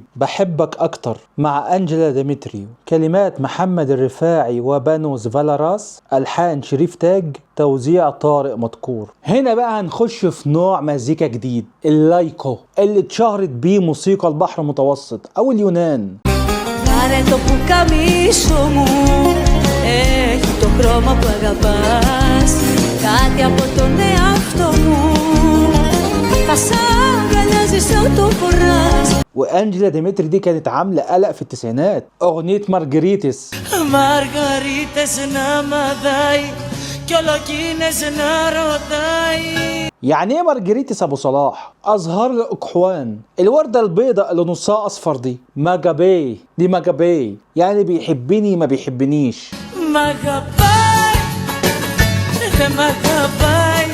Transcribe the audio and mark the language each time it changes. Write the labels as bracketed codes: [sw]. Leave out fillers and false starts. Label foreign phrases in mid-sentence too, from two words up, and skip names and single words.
[ar] بحبك اكتر مع انجيلا ديمتريو، كلمات محمد الرفاعي وبانوس فالاراس، الحان شريف تاج، توزيع طارق مدكور. هنا بقى هنخش في نوع مزيكا جديد، اللايكو، اللي اتشهرت بيه موسيقى البحر المتوسط او اليونان. [el] Πάρε το πουκαμίσο μου, έχει το χρώμα που αγαπάς, κάτι από τον εαυτό μου, θα σ' αγκαλιάζει σαν το φοράς. [ar] وانجيلا ديمتري دي كانت عامله قلق في التسعينات، اغنيه مارجريتس. [el] Μαργαρίτες να μαδάει κι όλο εκείνες να ρωτάει. [ar] يعني ايه مارجريتس ابو صلاح؟ ازهار الاقحوان، الورده البيضاء اللي نصها اصفر دي، ماجابي، دي ماجابي يعني بيحبني ما بيحبنيش. ماجاباي ده ماجاباي.